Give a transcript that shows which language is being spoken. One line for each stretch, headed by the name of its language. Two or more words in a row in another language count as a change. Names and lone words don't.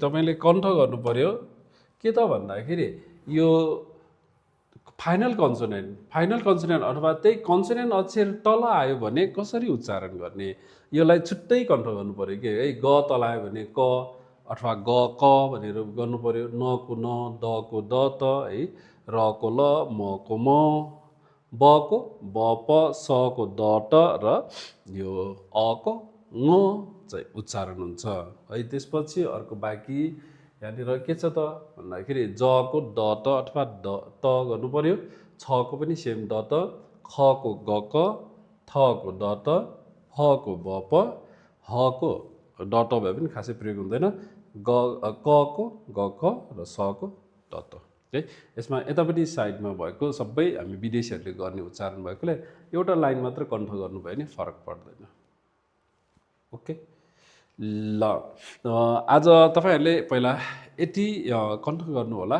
Nepali: तपाईँले कण्ठ गर्नु पर्यो के त भन्दाखेरि यो
English: final consonant
Nepali: अथवा त्यही कन्सोनेन्ट अक्षर तल आयो भने कसरी उच्चारण गर्ने, यसलाई छुट्टै कण्ठ गर्नु पर्यो कि है। ग तल आयो भने क अथवा ग क भनेर गर्नु पर्यो। न को न, द को द त है, र को ल, म को म, ब को ब प, स को द ट र यो अ को ङ चाहिँ उच्चारण हुन्छ है। त्यसपछि अर्को बाँकी यहाँनिर के छ त भन्दाखेरि ज को द त अथवा द त गर्नु पर्यो। छ को पनि सेम द त, ख को ग क, थ को द त, फ को ब प, ह को ड त भए पनि खासै प्रयोग हुँदैन, क को ग क र स को द त है। यसमा यतापट्टि साइडमा भएको सबै हामी विदेशीहरूले गर्ने उच्चारण भएकोले एउटा लाइन मात्र कण्ठ गर्नुभयो भने फरक पर्दैन। ओके, ल आज तपाईँहरूले पहिला यति कण्ठ गर्नु होला।